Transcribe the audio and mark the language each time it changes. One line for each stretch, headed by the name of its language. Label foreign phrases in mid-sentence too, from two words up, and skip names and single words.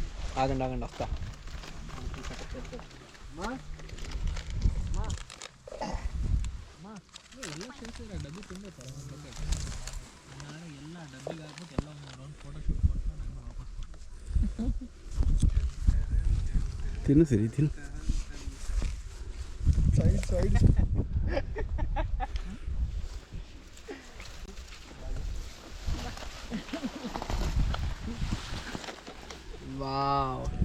Telugu: ఆగండి ఆగండి వస్తా.
Kannada: ಎಲ್ಲ ಸಿಗ್ತಿದ್ರೆ ಡಬ್ಬಿ ತುಂಬ ನಾನು ಎಲ್ಲ ಡಬ್ಬಿಗೆ ಹಾಕ್ಬಿಟ್ಟು ಎಲ್ಲ ಒಂದು ರೌಂಡ್ ಫೋಟೋ ಶೂಟ್ ಮಾಡ್ಕೊಂಡು ನಾನು ವಾಪಸ್
Telugu: తిను సిరి తిను. సైడ్ సైడ్ వావ్.